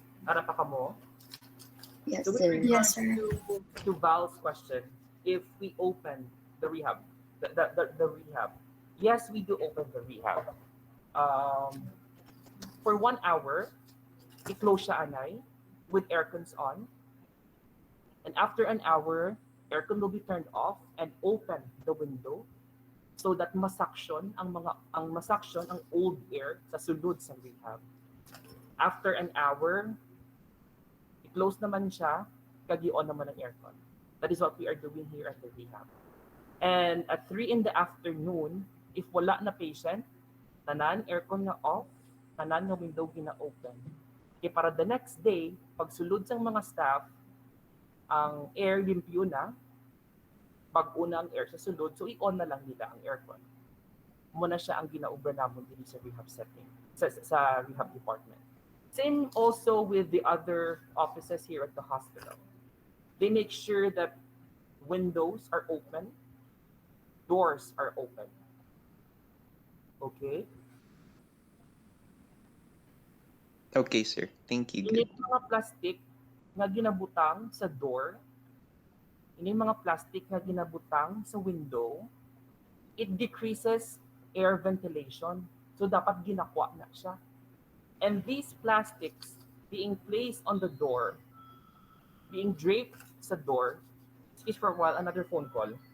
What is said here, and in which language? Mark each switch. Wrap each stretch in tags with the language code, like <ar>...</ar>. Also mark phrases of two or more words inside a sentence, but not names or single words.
<hil>Ara pa ka mo?</hil> <en>Yes, So with sir. regards Yes, sir. to Val's question, if we open the rehab, the rehab, yes, we do open the rehab. For 1 hour,</en> <hil>i-close siya anay</hil> <en>with aircons on. And after an hour, aircon will be turned off and open the window so that</en> <hil>masuction ang old air sa sulod sa rehab.</hil> <en>After an hour,</en> <hil>i-close naman siya, kag-i-on naman ang aircon.</hil> <en>That is what we are doing here at the rehab. And at 3 in the afternoon, if</en> <hil>wala na</hil> <en>patient,</en> <hil>tanan aircon nga off, tanan nga window gina-open. Kaya para</hil> <en>the next day,</en> <hil>pag sulod sang mga staff, ang air limpyo na, pag una ang air sa sulod, so i-on na lang nila ang aircon. Muna siya ang ginaubra namon din sa rehab setting, sa rehab department.</hil> <en>Same also with the other offices here at the hospital. They make sure that windows are open, doors are open. Okay? Okay, sir. Thank you.</en> <hil>Ini</hil> <en>Good.</en> <hil>mga plastic nga ginabutang sa door, ini mga plastic nga ginabutang sa window,</hil> <en>it decreases air ventilation.</en> <hil>So dapat ginakwa na siya.</hil> <en>And these plastics being placed on the door, being draped sa door, excuse for a while, another phone call.</en>